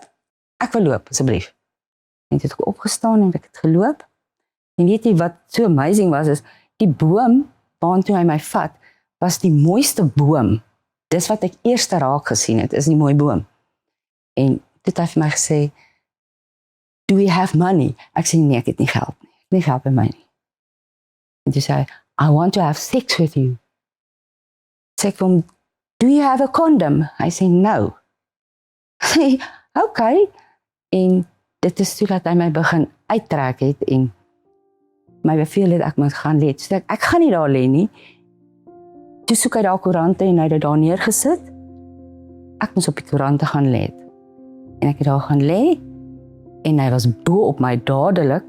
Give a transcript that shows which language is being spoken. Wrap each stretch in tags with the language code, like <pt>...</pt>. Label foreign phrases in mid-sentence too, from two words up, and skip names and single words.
<af>Ek wil loop, asseblief. En toe het ek opgestaan en ek het geloop. En weet jy wat so amazing was, is die boom, waartoe hy my vat, was die mooiste boom. Dis wat ek eers raak gesien het, is die mooi boom. En toe het hy vir my gesê,</af> <en>do we have money?</en> <af>Ek sê, nee, ek het nie geld nie. Ek het nie geld by my nie. En toe sê hy,</af> <en>I want to have sex with you.</en> <af>Sê ek vir hom,</af> <en>do you have a condom?</en> <af>Hy sê, no. Sê, okay. En dit is toe dat hy my begin uittrek het en my beveel het ek moet gaan lê. So ek gaan nie daar lê nie. Toe soek hy daar koerante en hy het dit daar neergesit. Ek moes op die koerante gaan lê. En ek het daar gaan lê en hy was bo op my dadelik.</af>